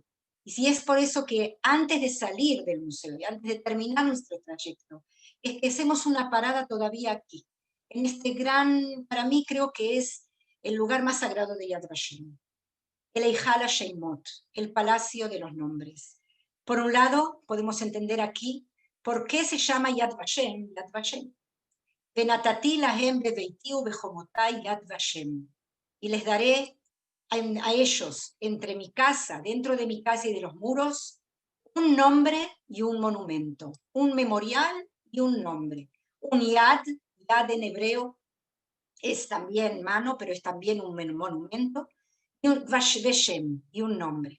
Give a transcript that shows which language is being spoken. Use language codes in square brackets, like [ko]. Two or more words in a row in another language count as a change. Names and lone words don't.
[es] Y si es por eso que antes de salir del museo y antes de terminar nuestro trayecto, es que hacemos una parada todavía aquí, en este gran, para mí creo que es el lugar más sagrado de Yad Vashem, el [he] היכל השמות, [es] el Palacio de los Nombres. Por un lado, podemos entender aquí por qué se llama Yad Vashem, Yad Vashem. [he] ונתתי להם בביתי ובחומתי יד ושם. [es] Y les daré a ellos, entre mi casa, dentro de mi casa y de los muros, un nombre y un monumento, un memorial y un nombre. Un Yad, Yad en hebreo, es también mano, pero es también un monumento, y un Vashem, y un nombre.